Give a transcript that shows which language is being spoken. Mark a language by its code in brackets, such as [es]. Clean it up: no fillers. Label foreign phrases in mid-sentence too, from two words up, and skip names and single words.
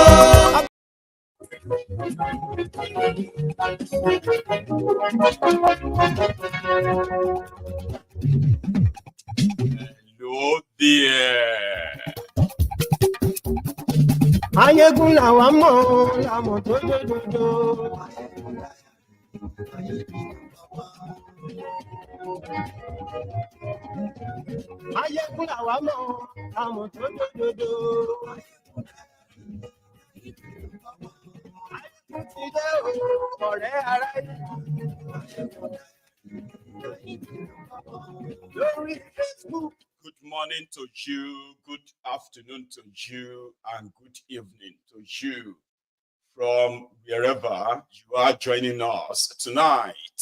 [en] Hello there. [yo] Maiyegun làwa mọ̀, làmọ̀ tó dòdòdò. Maiyegun làwa mọ̀, làmọ̀ tó dòdòdò. [en] Good morning to you, good afternoon to you, and good evening to you from wherever you are joining us tonight.